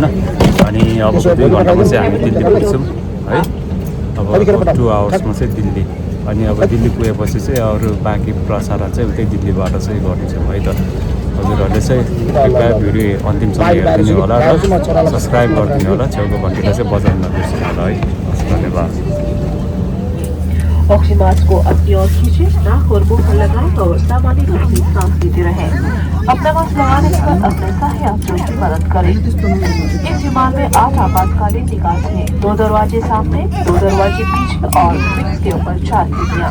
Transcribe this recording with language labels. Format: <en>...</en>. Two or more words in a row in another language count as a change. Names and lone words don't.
<ne>अनि अब 2 घन्टामा चाहिँ हामी दिल्ली पुग्छौँ है। अब 2 आवर्समा चाहिँ दिल्ली अनि अब दिल्ली पुगेपछि चाहिँ अरू बाँकी प्रसारण चाहिँ उतै दिल्लीबाट चाहिँ गर्नेछौँ है त। हजुरहरूले चाहिँ कृपया भिडियो अन्तिमसम्म हेरिदिनु होला र सब्सक्राइब गरिदिनु होला छेउको घन्टीलाई चाहिँ बजाउन नबिर्सिनु होला है। धन्यवाद।</ne> <hi>ऑक्सीजन मास्क को अपनी ओर खींचे, नाक और मुंह पर लगाएं और सामान्य रूप से सांस लेते रहें। अपना मास्क लगाने पर अपने सही यात्रियों की मदद करें। इस विमान में 8 आपातकालीन निकास हैं, 2 दरवाजे सामने, 2 दरवाजे पीछे और विंग के ऊपर 4 खिड़कियां।</hi>